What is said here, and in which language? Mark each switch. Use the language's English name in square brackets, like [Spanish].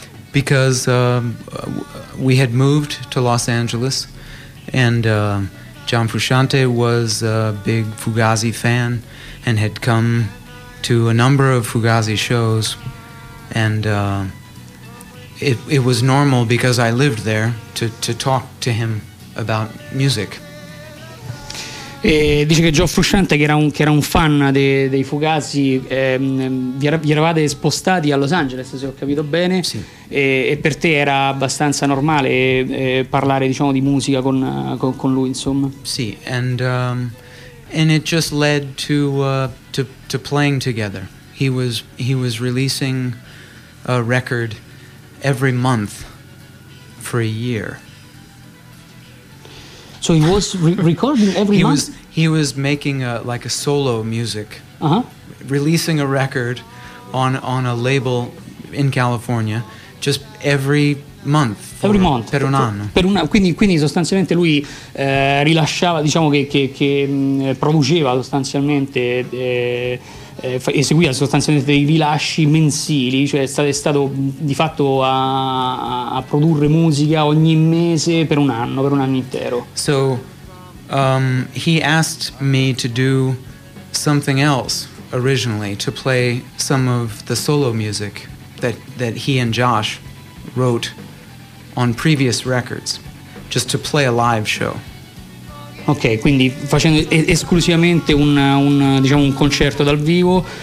[English] Because we had moved to Los Angeles and John Frusciante was a big Fugazi fan and had come to a number of Fugazi shows, and it was normal because I lived there to talk to him about music. [Italian] E dice che Joe Frusciante, che era un fan dei Fugazi, vi eravate spostati a Los Angeles, se ho capito bene. Sì. E per te era abbastanza normale parlare, diciamo, di musica con lui, insomma. Sì, [English] and it just led to playing together. He was releasing a record every month for a year. So he was recording every month? He was making like a solo music, releasing a record on a label in California just every month. [Italian] Per un anno. Quindi sostanzialmente lui rilasciava, diciamo che produceva sostanzialmente, eseguiva sostanzialmente dei rilasci mensili, cioè è stato di fatto a produrre musica ogni mese per un anno intero. [English] So he asked me to do something else originally, to play some of the solo music that he and Josh wrote on previous records, just to play a live show. [Italian] Ok, quindi facendo esclusivamente un concerto dal vivo